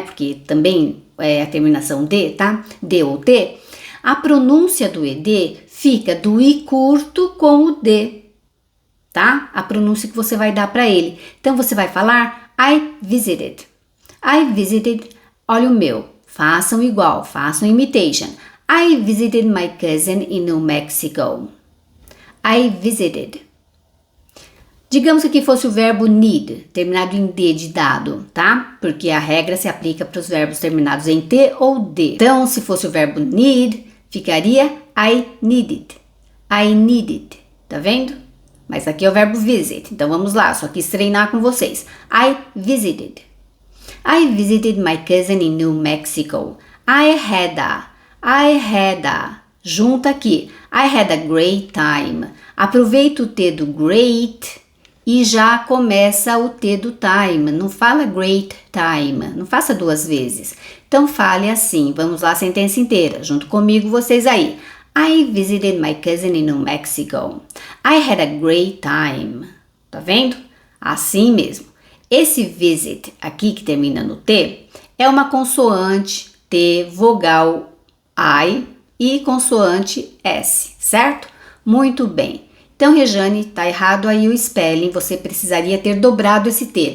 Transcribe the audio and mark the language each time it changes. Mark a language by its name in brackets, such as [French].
[Portuguese] Porque também é a terminação D, tá? D ou T, a pronúncia do ed fica do I curto com o D, tá? A pronúncia que você vai dar para ele. Então, você vai falar [English] I visited. I visited, [Portuguese] olha o meu. Façam igual, façam imitation. [English] I visited my cousin in New Mexico. I visited. [Portuguese] Digamos que aqui fosse o verbo need, terminado em D de dado, tá? Porque a regra se aplica para os verbos terminados em T ou D. Então, se fosse o verbo need, ficaria [English] I needed. I needed. [Portuguese] Tá vendo? Mas aqui é o verbo visit. Então, vamos lá, só quis treinar com vocês. [English] I visited. I visited my cousin in New Mexico. I had a. [Portuguese] Junta aqui. [English] I had a great time. [Portuguese] Aproveita o T do great e já começa o T do time. Não fala [English] great time. [Portuguese] Não faça duas vezes. Então, fale assim. Vamos lá, a sentença inteira. Junto comigo, vocês aí. [English] I visited my cousin in New Mexico. I had a great time. [Portuguese] Tá vendo? Assim mesmo. Esse visit aqui que termina no T é uma consoante T, vogal I e consoante S, certo? Muito bem. Então, Rejane, tá errado aí o spelling, você precisaria ter dobrado esse T.